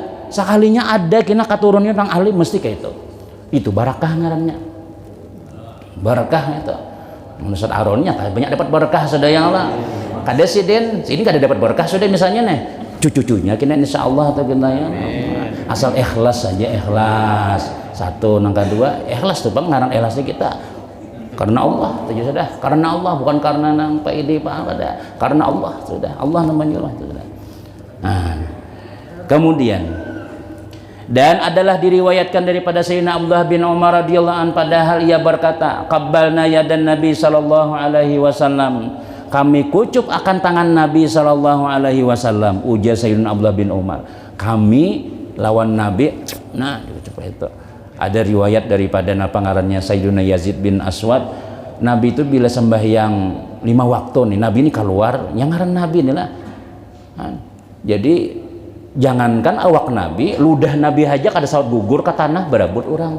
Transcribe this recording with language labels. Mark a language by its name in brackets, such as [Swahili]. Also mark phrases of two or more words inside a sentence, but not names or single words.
[Banjar] Sekalinya ada kena keturunnya nang alim mesti kayak itu barakah ngarannya, barakah itu menurut aronnya banyak dapat barakah sedayang lah. Kada sidin sini kada dapat barakah sudah misalnya nih cucunya kena insyaallah atau kena ya asal ikhlas saja, ikhlas satu nang kedua ikhlas tuh bang ngaran ikhlasnya kita karena Allah itu sudah, karena Allah bukan karena nang PID apa ada, karena Allah sudah, Allah namanya Allah sudah. Nah kemudian dan adalah diriwayatkan daripada Sayyidina Abdullah bin Umar [Arabic] رضي الله عن, [Banjar] padahal ia berkata, [Arabic] قبلنا يد النبي صلى الله عليه وسلم, [Banjar] kami kucup akan tangan Nabi [Arabic] صلى الله عليه وسلم. [Banjar] Ujar Sayyidina Abdullah bin Umar, kami lawan Nabi. Nah itu ada riwayat daripada ngarannya Sayyidina Yazid bin Aswad, Nabi itu bila sembahyang 5 waktu nih, Nabi ini keluar yang ngaran Nabi inilah. Jadi jangankan awak Nabi, ludah Nabi aja kada saut gugur ke tanah berabut orang.